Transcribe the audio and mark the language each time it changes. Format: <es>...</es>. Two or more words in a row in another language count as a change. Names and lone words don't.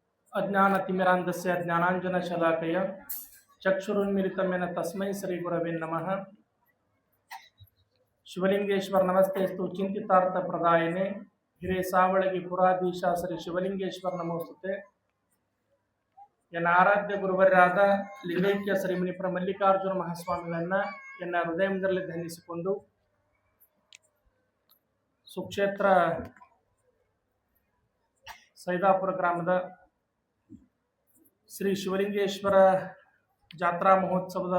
<sa>अज्ञानतिमिरान्धस्य ज्ञानाञ्जनशलाकया चक्षुरुन्मिलितं येन तस्मै श्रीगुरवे नमः। शिवलिंगेश्वर नमस्तेस्तु चिंतितार्थप्रदायिने हिरेसावळगी पुराधीಶ ಶ್ರೀ ಶಿವಲಿಂಗೇಶ್ವರ ನಮೋಸ್ತುತೆ.</sa> <kn>ಎನ್ನ ಆರಾಧ್ಯ ಗುರುವರ್ಯಾದ ಲಿಂಗೈಕ್ಯ ಶ್ರೀಮುನಿಪುರ ಮಲ್ಲಿಕಾರ್ಜುನ ಮಹಾಸ್ವಾಮಿಗಳನ್ನ ಎನ್ನ ಹೃದಯದಲ್ಲಿ ಧ್ಯಾನಿಸಿಕೊಂಡು ಸುಕ್ಷೇತ್ರ ಸೈದಾಪುರ ಗ್ರಾಮದ ಶ್ರೀ ಶಿವಲಿಂಗೇಶ್ವರ ಜಾತ್ರಾ ಮಹೋತ್ಸವದ</kn>